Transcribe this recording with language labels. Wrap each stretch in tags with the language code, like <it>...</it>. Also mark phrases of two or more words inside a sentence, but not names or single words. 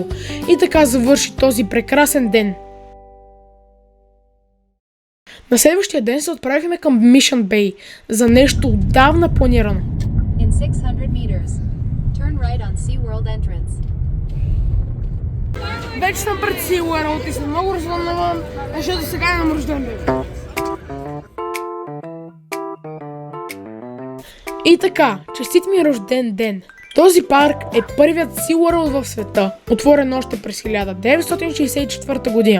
<bg>И така завърши този прекрасен ден. На следващия ден се отправихме към Mission Bay за нещо отдавна планирано.</bg> <en>In 600 meters, turn right on SeaWorld entrance.</en> <bg>Вече съм пред SeaWorld и съм много развълнуван, защото сега имам рожден ден. И така, честит ми рожден ден! Този парк е първият SeaWorld в света, отворен още през 1964 година.</bg>